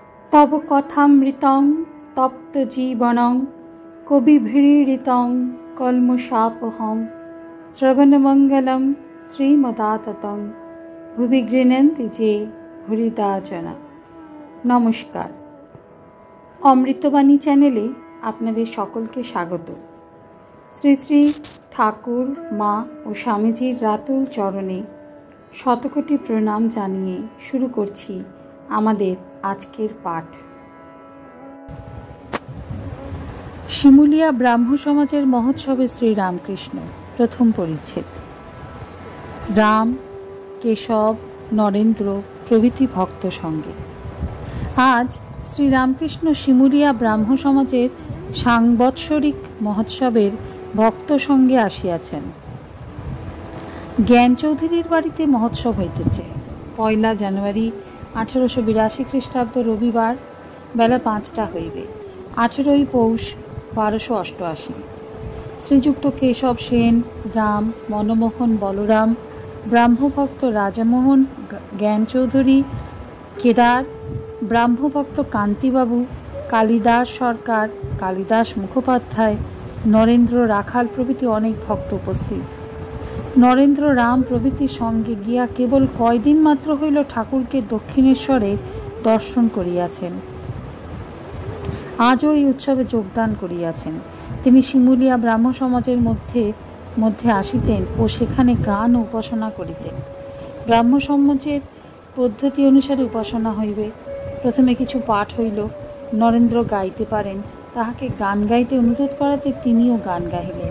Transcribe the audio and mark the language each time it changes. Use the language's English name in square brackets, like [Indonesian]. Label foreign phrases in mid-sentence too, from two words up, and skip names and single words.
[Sanskrit] तव कथामृतं तप्तजीवनं कविभिरीडितं कल्मषापहं श्रवणमङ्गलं श्रीमदाततं भुवि गृह्णन्ति जे भूरिदा जना। [Bangla] নমস্কার, অমৃতবাণী চ্যানেলে আপনাদের সকলকে স্বাগত। শ্রী শ্রী ঠাকুর মা আর স্বামীজীর রাতুল চরণে শতকোটি প্রণাম জানিয়ে শুরু করছি আমাদের আজকের পাঠ। শিমুলিয়া ব্রাহ্ম সমাজের মহোৎসবে শ্রী রামকৃষ্ণ প্রথম পরিচ্ছেদ। রাম, কেশব, নরেন্দ্র প্রভৃতি ভক্ত সঙ্গে আজ শ্রী রামকৃষ্ণ শিমুলিয়া ব্রাহ্ম সমাজের সাংবৎসরিক মহোৎসবের ভক্ত সঙ্গে আসিয়াছেন। জ্ঞান চৌধুরীর বাড়িতে মহোৎসব হইতেছে। 1 জানুয়ারি 1882 খ্রিস্টাব্দ রবিবার বেলা 5টা হইবে। 18 পৌষ 1288। শ্রীযুক্ত কেশব সেন, রাম, মনমোহন বলরাম, ব্রাহ্মভক্ত রাজামোহন জ্ঞান চৌধুরী, কেদার, ব্রাহ্মভক্ত কান্তিবাবু, কালিদাস সরকার, কালিদাস মুখোপাধ্যায়, নরেন্দ্র রাখাল প্রভৃতি অনেক ভক্ত উপস্থিত। নরেন্দ্র রাম প্রভৃতি সঙ্গে গিয়া কেবল কয়দিন মাত্র হইল ঠাকুরকে দক্ষিণেশ্বরে দর্শন করিয়াছেন। आजও এই উৎসবে যোগদান করিয়াছেন। তিনি শিমুলিয়া ব্রাহ্ম সমাজের মধ্যে আসিতেন ও সেখানে গান ও উপাসনা করিতেন। ব্রাহ্ম সমাজের পদ্ধতি অনুসারে উপাসনা হইবে। প্রথমে কিছু পাঠ হইল। নরেন্দ্র গাইতে পারেন, তাহাকে গান গাইতে অনুরোধ করাতে তিনিও গান গাহিলেন।